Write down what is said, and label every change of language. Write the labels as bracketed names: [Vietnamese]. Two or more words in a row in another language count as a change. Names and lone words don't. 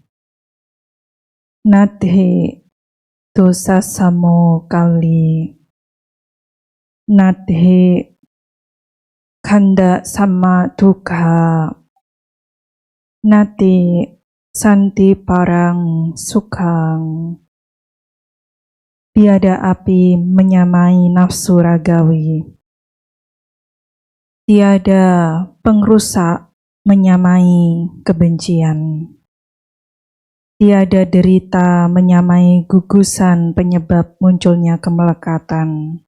[Pali] Nati dosa samo kali. Nati khanda sama dukkha. Nati santi parang sukhang. [Indonesian] Tiada api menyamai nafsu ragawi. Tiada pengrusak menyamai kebencian. Tiada derita menyamai gugusan penyebab munculnya kemelekatan.